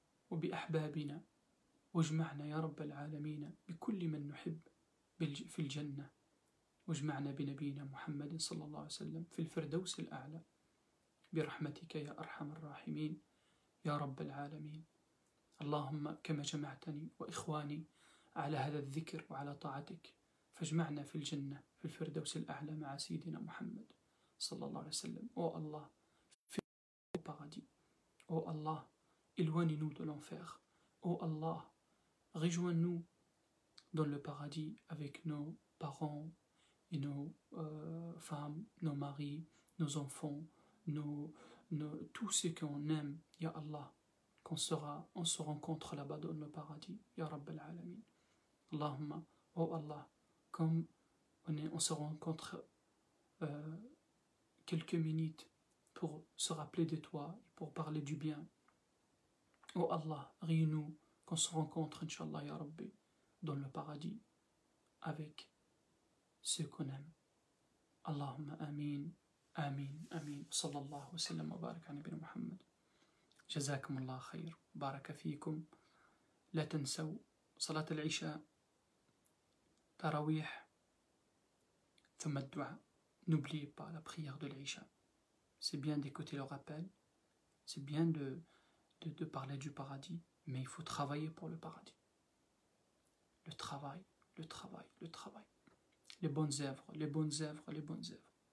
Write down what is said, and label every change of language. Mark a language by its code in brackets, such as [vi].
[ar] وبأحبابنا، واجمعنا يا رب العالمين بكل من نحب في الجنة، واجمعنا بنبينا محمد صلى الله عليه وسلم في الفردوس الأعلى برحمتك يا أرحم الراحمين يا رب العالمين. اللهم كما جمعتني وإخواني على هذا الذكر وعلى طاعتك، فاجمعنا في الجنة في الفردوس الأعلى مع سيدنا محمد صلى الله عليه وسلم. Oh Allah, [fr] au paradis. Oh Allah, éloigne-nous de l'enfer. Oh Allah, rejoins-nous dans le paradis avec nos parents et nos femmes, nos maris, nos enfants, tous ceux qu'on aime, Ya Allah, on se rencontre là-bas dans le paradis, [ar] Ya Rabbal Alamin. [fr] Allahumma, oh Allah, comme on se rencontre quelques minutes pour se rappeler de toi, pour parler du bien. Oh Allah, réunis-nous, qu'on se rencontre, Inch'Allah, Ya Rabbi, dans le paradis, avec ceux qu'on aime. [ar] Allahumma amin, amin, amin. Sallallahu wa sallam wa barak ala nabina Muhammad. جزاكم الله خير بارك فيكم لا تنسوا صلاة العشاء تراويح ثم الدعاء. [fr] N'oubliez pas la prière de l'Isha. C'est bien d'écouter le rappel, c'est bien de parler du paradis, mais il faut travailler pour le paradis. Le travail, le travail, le travail. Les bonnes œuvres, les bonnes œuvres, les bonnes œuvres.